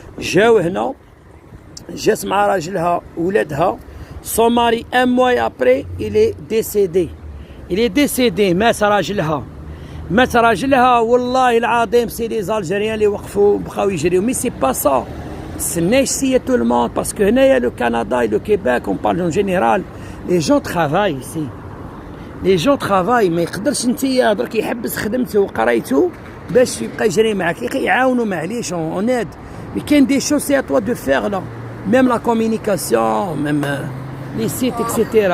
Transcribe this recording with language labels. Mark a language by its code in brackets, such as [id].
[fr] Son mari, un mois après, il est décédé. Il est décédé, mais [ar] والله العظيم [fr] c'est les Algériens [ar] اللي وقفوا بقاو يجريو. [fr] Mais c'est pas ça. C'est tout le monde parce que le Canada et le Québec, on parle en général. Les gens travaillent ici. Les gens travaillent [ar] ما يقدرش انت درك يحبس خدمته وقرايته باش يبقى يجري معاك يعاونوا معليش [fr] on aide. Mais [ar] كاين [fr] des choses c'est à toi de faire là. Même la communication, même les sites etc.